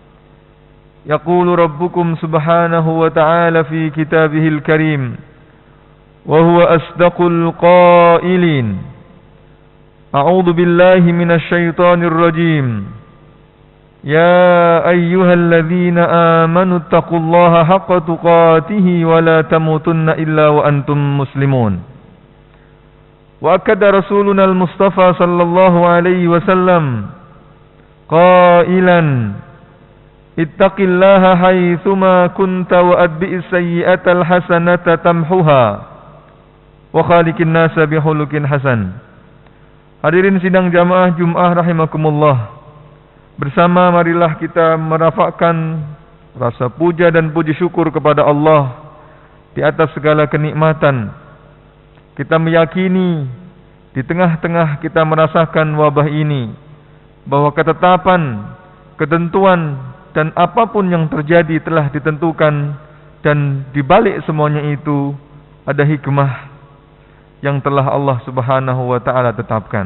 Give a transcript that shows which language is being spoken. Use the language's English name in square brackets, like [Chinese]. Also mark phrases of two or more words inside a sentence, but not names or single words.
[Arabic] يقول ربكم سبحانه وتعالى في كتابه الكريم وهو أصدق القائلين أعوذ بالله من الشيطان الرجيم يا أيها الذين آمنوا اتقوا الله حق تقاته ولا تموتن إلا وأنتم مسلمون. وأكد رسولنا المصطفى صلى الله عليه وسلم قائلا اتق الله حيثما كنت وأتبع السيئة الحسنة تمحها وخالق الناس بخلق حسن. [Indonesian] Hadirin sidang jamaah Jumat rahimakumullah, bersama marilah kita merafakkan rasa puja dan puji syukur kepada Allah di atas segala kenikmatan. Kita meyakini di tengah-tengah kita merasakan wabah ini bahwa ketetapan, ketentuan dan apapun yang terjadi telah ditentukan, dan di balik semuanya itu ada hikmah yang telah Allah [Arabic] سبحانه وتعالى [Indonesian] tetapkan.